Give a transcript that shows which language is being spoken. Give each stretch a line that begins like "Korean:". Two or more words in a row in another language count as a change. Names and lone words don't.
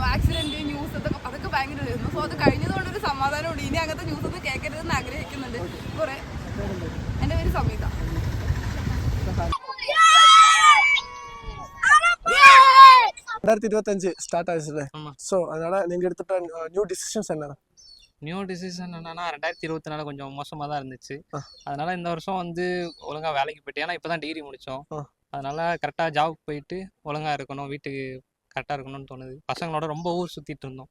English: accident news
Malayalam: അതൊക്കെ ഭയങ്കര ഇതായിരുന്നു. സോ അത് കഴിഞ്ഞതുകൊണ്ടൊരു സമാധാനമുണ്ട്. ഇനി അങ്ങനത്തെ ന്യൂസ് ഒന്നും കേൾക്കരുതെന്ന് ആഗ്രഹിക്കുന്നുണ്ട് കുറെ. എൻ്റെ പേര് സമീത. 2025 സ്റ്റാർട്ട് ആയില്ലേ?
Tamil: സോ அதனால நீங்க எடுத்துட்ட
English: new decisions
Tamil: என்ன?
English: new decision
Tamil: என்னன்னா 2024 கொஞ்சம் மோசமாக தான் இருந்துச்சு. அதனால இந்த வருஷம் வந்து ஒழுங்காக வேலைக்கு போயிட்டு, ஏன்னா இப்போ தான் டிகிரி முடித்தோம். அதனால கரெக்டாக ஜாப் போயிட்டு ஒழுங்காக இருக்கணும், வீட்டுக்கு கரெக்டாக இருக்கணும்னு தோணுது. பசங்களோட ரொம்ப ஊர் சுற்றிட்டு இருந்தோம்.